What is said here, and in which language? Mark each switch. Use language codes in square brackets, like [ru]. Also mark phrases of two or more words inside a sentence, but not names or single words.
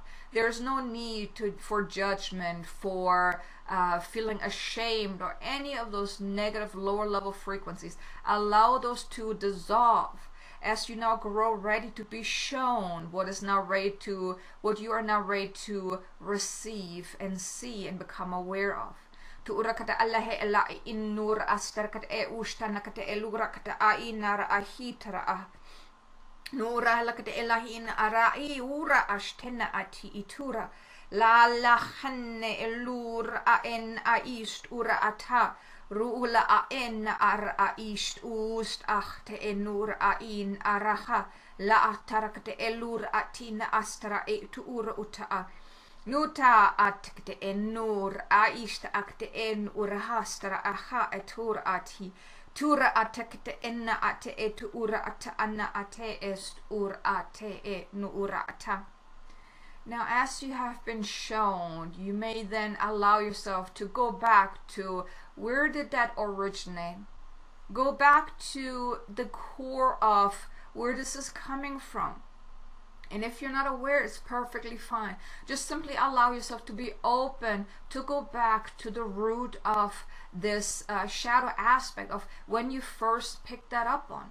[en] There's no need for judgment, for feeling ashamed, or any of those negative lower level frequencies. Allow those to dissolve as you now grow ready to be shown what you are now ready to receive and see and become aware of. Tu urakata allahe ella innur astarkat e ushtanakata elurakata ainar ahitara nura lakata elahin arai ura ashtena ati itura la lahanne elur aen aist ura ata Ruula aen ar aist ust achte enur ain araha la atarakte elur atina astra e tuura utaa nuta atkte enur aist akte en urahastra aha etur ati tura atakte enna ate e tuura ata anna ate est ur ate e nuura ata. Now, as you have been shown, you may then allow yourself to go back to where did that originate? Go back to the core of where this is coming from. And if you're not aware, it's perfectly fine. Just simply allow yourself to be open to go back to the root of this shadow aspect of when you first picked that up on.